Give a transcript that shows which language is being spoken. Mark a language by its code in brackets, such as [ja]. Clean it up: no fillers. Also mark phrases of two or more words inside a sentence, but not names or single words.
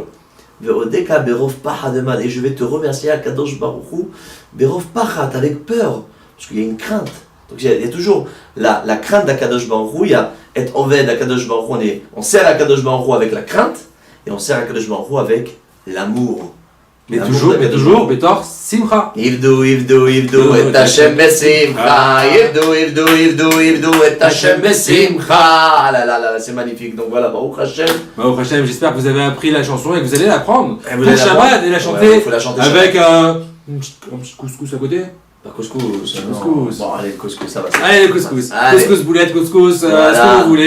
[he] ואודך ברוב פחד דמד, [fr] et je vais te remercier [he] הקדוש ברוך הוא, ברוב פחד, [fr] avec peur, parce qu'il y a une crainte. Donc il y a toujours la crainte d' [he] הקדוש ברוך הוא, [fr] il y a et oved [he] הקדוש ברוך הוא, [fr] on sert [he] הקדוש ברוך הוא [fr] avec la crainte, et on sert [he] הקדוש ברוך הוא [fr] avec l'amour. Mais toujours, Betor, Simcha. [he] עבדו את השם בשמחה. עבדו את השם בשמחה. [fr] Ah là, c'est magnifique. Donc voilà, [he] ברוך השם. ברוך השם, [fr] j'espère que vous avez appris la chanson et que vous allez la prendre. Vous Pour Shabbat et la chanter faut la chanter avec un petit couscous à côté. Pas couscous. Couscous. Bon, allez, couscous, ça va. Allez, le couscous. Allez. Couscous, boulette, couscous, Voilà. ce que vous voulez.